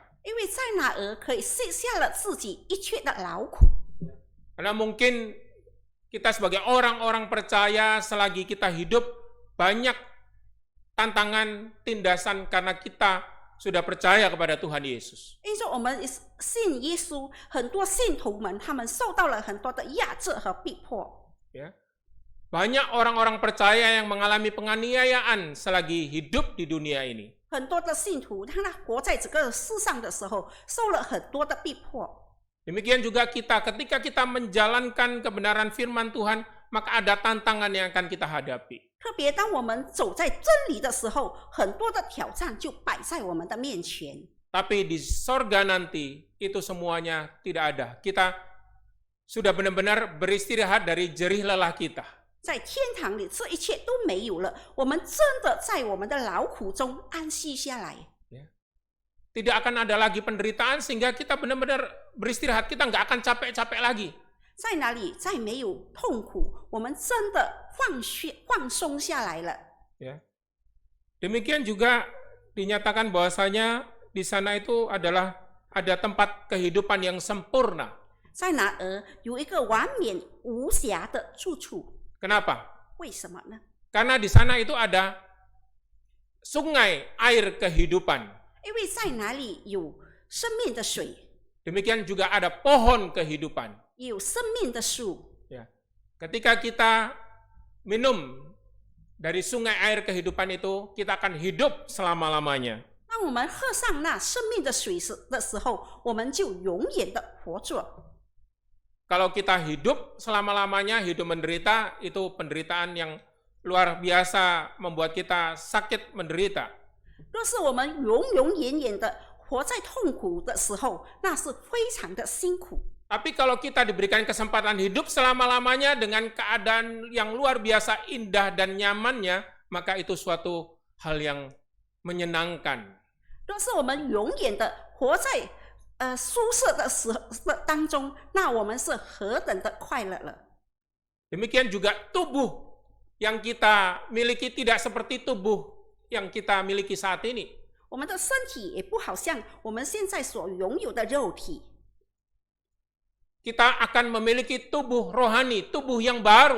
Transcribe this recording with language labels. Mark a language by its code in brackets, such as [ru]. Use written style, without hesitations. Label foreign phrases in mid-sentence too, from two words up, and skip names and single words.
[zh] 因为在那儿可以卸下了自己一切的劳苦。 [id] Karena mungkin kita sebagai orang-orang percaya selagi kita hidup banyak tantangan, tindasan karena kita sudah percaya kepada Tuhan Yesus. [zh] 因为我们信耶稣，很多信徒们他们受到了很多的压制和逼迫。 [id] Ya. Banyak orang-orang percaya yang mengalami penganiayaan selagi hidup di dunia ini. [zh] 很多的信徒，当他活在这个世上的时候，受了很多的逼迫。 [id] Demikian juga kita, ketika kita menjalankan kebenaran firman Tuhan, maka ada tantangan yang akan kita hadapi. [zh] 特别当我们走在真理的时候，很多的挑战就摆在我们的面前。 [id] Tapi di sorga nanti, itu semuanya tidak ada. Kita sudah benar-benar beristirahat dari jerih lelah kita. [zh] 在天堂里，这一切都没有了，我们真的在我们的劳苦中安息下来。 [id] Tidak akan ada lagi penderitaan sehingga kita benar-benar beristirahat. Kita nggak akan capek-capek lagi. [zh] 在哪里再没有痛苦，我们真的放松下来了。 [id] Ya. Demikian juga dinyatakan bahwasanya di sana itu adalah ada tempat kehidupan yang sempurna. [zh] 在哪儿有一个完美无瑕的住处？ [id] Kenapa? [zh] 为什么呢？ [id] Karena di sana itu ada sungai air kehidupan. [zh] 因为在哪里有生命的水， [id] Demikian juga ada pohon kehidupan. [zh] 有生命的树。 [id] Ya. Ketika kita minum dari sungai air kehidupan itu, kita akan hidup selama-lamanya. [zh] 当我们喝上那生命的水的时候，我们就永远的活着。 [id] Kalau kita hidup selama-lamanya, hidup menderita, itu penderitaan yang luar biasa membuat kita sakit menderita. [zh] 若是我们永远的活在痛苦的时候，那是非常的辛苦。 [id] Tapi kalau kita diberikan kesempatan hidup selama-lamanya dengan keadaan yang luar biasa indah dan nyamannya, maka itu suatu hal yang menyenangkan. [zh] 若是我们永远的活在舒适的当中，那我们是何等的快乐了。 [id] Demikian juga tubuh yang kita miliki tidak seperti tubuh yang kita miliki saat ini. [zh] 我们的身体也不好像我们现在所拥有的肉体。 [id] Kita akan memiliki tubuh rohani, tubuh yang baru.